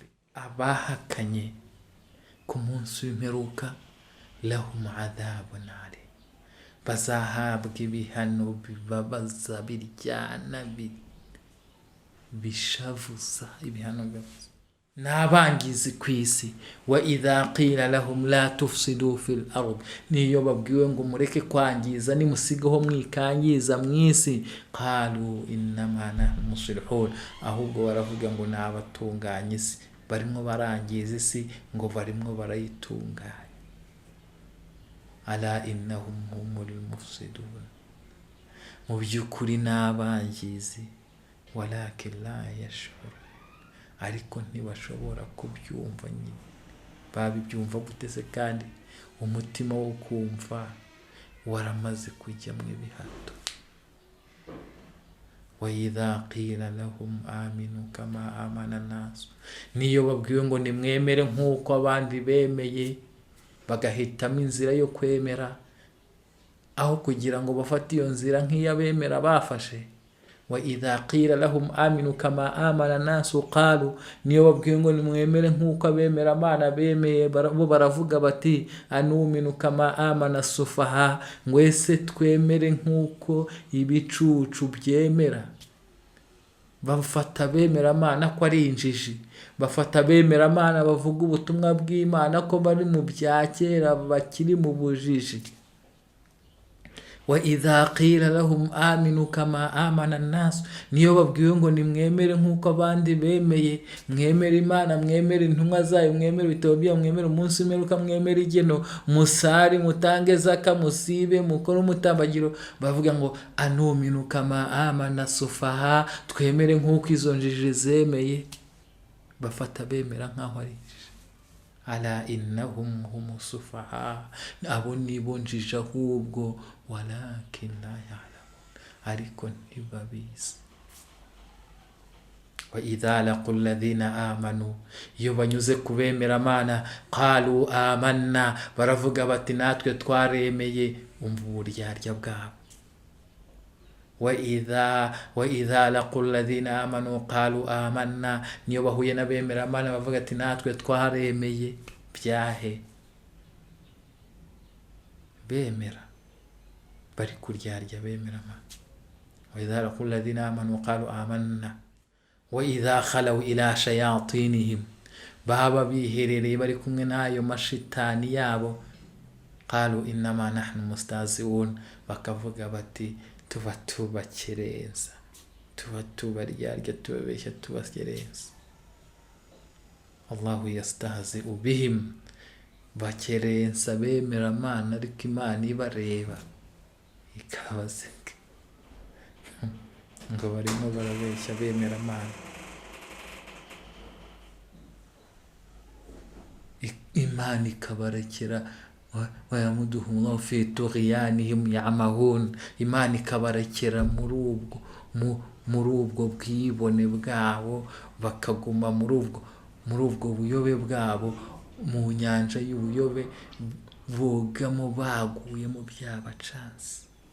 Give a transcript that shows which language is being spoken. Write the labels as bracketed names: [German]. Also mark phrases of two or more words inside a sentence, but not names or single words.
[Kinyarwanda] Abahakanye ku munsi w'imperuka, [Arabic] لهم عذاب أليم, [Kinyarwanda] bazahabwa ibihano bibabaza, biryana, bishavuza, ibihano bibabaza. N'abangizi ku isi. [Arabic] وإذا قيل لهم لا تفسدوا في الأرض, [Kinyarwanda] niyo babwiwe ngo mureke kwangiza, nimusigaho mwikangiza mwisi, [Arabic] قالوا إنما نحن مصلحون, [Kinyarwanda] ahubwo baravuga ngo n'abatunganya isi, barimo barangiza isi, ngo barimo barayitunganya. [Arabic] ألا إنهم هم المفسدون, [Kinyarwanda] mu by'ukuri n'abangizi, [Arabic] ولكن لا يشعر, [Kinyarwanda] ariko ntibashobora kubyumva. Nyine babibyumva gutese, kandi umutima wo kumva waramaze kujya mu ibihato. [Arabic] وإذا قيل لهم آمنوا كما آمن ناس, [Kinyarwanda] niyo babwiwe ngo nimwemere nk'uko abandi bemeye, bagahitamo inzira yo kwemera aho kugira ngo bafate iyo nzira nk'iyabemera bafashe. [Arabic] وإذا قيل لهم آمنوا كما آمن الناس قالوا, [Kinyarwanda] niyo babwiwe ngo nimwemere nk'uko abemera Imana bemeye, bo baravuga bati [Arabic] أنؤمن كما آمن سفهاء, [Kinyarwanda] ngwese twemere nk'uko ibicucu byemera. Bafata bemera Imana ko ari injiji, bafata bemera Imana bavuga ubutumwa bw'Imana ko bari mu bya kera, bakiri mu bujiji. [Arabic] وإذا قيل لهم آمنوا كما آمن الناس, [Kinyarwanda] niyo babwiwe ngo nimwemere nk'uko abandi bemeye, mwemere Imana, mwemere intumwa zayo, mwemere ibitabo byayo, mwemere umunsi w'imperuka, mwemere igeno, musari, mutange zaka, musibe, mukore umutambagiro, bavuga ngo [Arabic] أنؤمن كما آمن سفهاء, [Kinyarwanda] twemere nk'uko izo njiji zemeye. Bafata bemera nk'aho ari [Arabic] ألا إنهم هم سفهاء, [Kinyarwanda] abo nibo njiji ahubwo, [Arabic] ولكن لا يعلمون, [Kinyarwanda] ariko ntibabizi. [Arabic] وإذا لقوا الذين آمنوا, [Kinyarwanda] iyo banyuze kubemera Mana, [Arabic] قالوا آمنا, [Kinyarwanda] baravuga bati natwe twaremeye. Umva uburyarya bwabo. [Arabic] وإذا لقوا الذين آمنوا قالوا آمنا, [Kinyarwanda] niyo bahuye n'abemera Mana bavuga ati natwe twaremeye. Byahe bemera, bari kuryarya bemera Mana. [Arabic] وإذا لقوا الذين آمنوا قالوا آمنا وإذا خلوا إلى شياطينهم, [Kinyarwanda] baba biherereye bari kumwe n'ayo mashitani yabo, [Arabic] قالوا إنما نحن مستهزئون, [Kinyarwanda] bakavuga bati tuba tubakerensa, tuba tubaryarya, tubabeshya, tubakerensa. [Arabic] الله يستهزئ بهم, [Kinyarwanda] bakerensa bemera Mana, ariko Imana ibareba ikabaseka ngo barimo barabeshya bemera Mana. Imana ikabarekera, [Arabic] ويمدهم الله في طغيانهم يعمهون, [Kinyarwanda] Imana ikabarekera muri ubwo bwibone bwabo, bakaguma muri ubwo buyobe bwabo, mu nyanja y'ubuyobe bogamo baguye mu byabacanze.